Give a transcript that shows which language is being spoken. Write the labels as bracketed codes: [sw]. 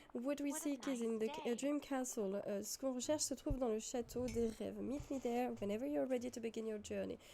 [en] What we seek is in the dream castle. [fr] Ce qu'on recherche se trouve dans le château des rêves. [en] Meet me there whenever you're ready to begin your journey.